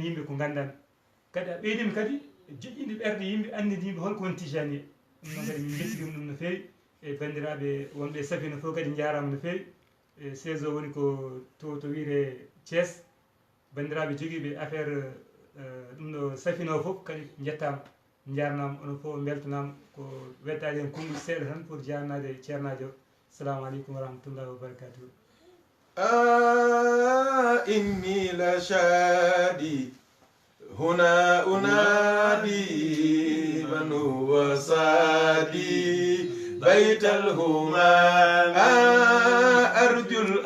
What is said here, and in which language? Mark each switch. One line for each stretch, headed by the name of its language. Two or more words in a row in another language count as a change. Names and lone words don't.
Fula: yimɓe ko gandani kadi a ɓeydima kadi joƴƴinde ɓerɗe yimɓe andide yimɓe holko woni tijani ɗum noon kadi min jettirima ɗum no fewi e bandiraɓe wonɓe Safina fof kadi jarama no fewi e saison woni ko to wiire Thiès bandiraɓe joguiɓe affaire ɗum ɗo Safina o fof kadi jettama jarnama onon fof beltanama ko weddade hen konngol seeɗa tan pour jarnade ceernajo o
Arabic: السلام عليكم ورحمة الله وبركاته إني لشادي هنا أنادي من هو صادي بيت الهمام أرجو